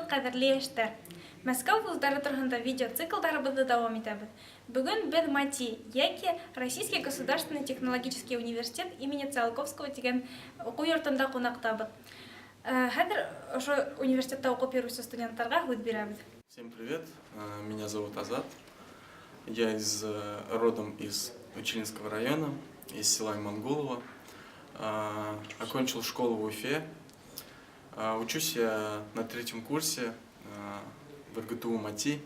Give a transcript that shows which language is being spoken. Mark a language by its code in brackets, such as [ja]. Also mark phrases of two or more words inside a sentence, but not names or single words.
[tt] кадерле яшьтәр. Мәскәү вузлары турында видеоциклдарыбызды дәвам итәбез. Бүген без МАТИ, яки Российский государственный технологический университет имени Циолковского дигән уку йортында кунактабыз. Хәзер ошо университетта укып йөрүче студентларга һүз бирәбез. [ru] Всем привет, меня зовут Азат. Я родом из Училинского района, из села Имангулово. Окончил школу в Уфе. Учусь я на 3-м курсе в РГТУ МАТИ.